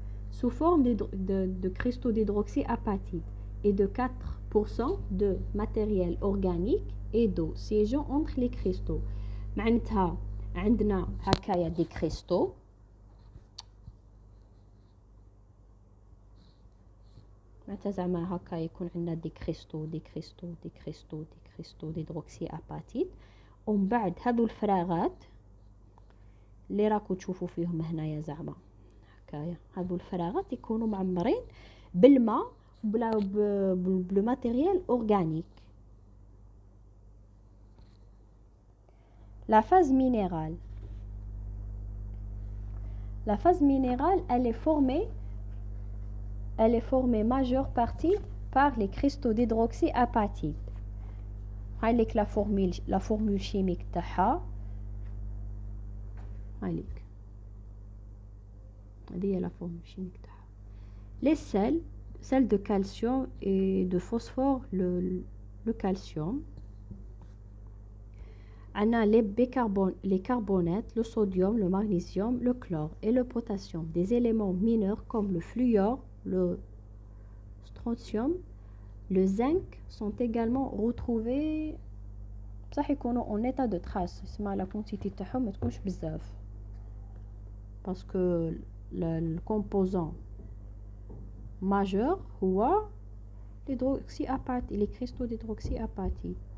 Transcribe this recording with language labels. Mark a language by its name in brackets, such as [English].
[French] Sous forme de cristaux d'hydroxyapatite et de 4% de matériel organique et d'eau siégeant entre les cristaux. [Arabic] معناتها عندنا هكايا دي كريستو معناتها زعما هكا يكون عندنا [French] دي كريستو ديدروكسياباتيت. [Arabic] ومن بعد هذو الفراغات اللي راكو تشوفوا فيهم هنايا زعما هكايا هذو الفراغات يكونوا معمرين بالماء [French] بلو ماتيريال اورغانيك. La phase minérale. Elle est formée majeure partie par les cristaux d'hydroxyapatite. [Arabic] هايليك [French] la formule chimique تاعها. هايليك هذه هي la formule chimique تاعها. Les sels de calcium et de phosphore, le calcium. On a les carbonates, le sodium, le magnésium, le chlore et le potassium. Des éléments mineurs comme le fluor, le strontium, le zinc sont également retrouvés. [Arabic] بصح يكونوا [French] en état de trace. [Arabic] اسمع [French] la quantité [Arabic] تاعهم ما تكونش بزاف. [French] Parce que le composant majeur هو l'hydroxyapatite, les cristaux d'hydroxyapatite.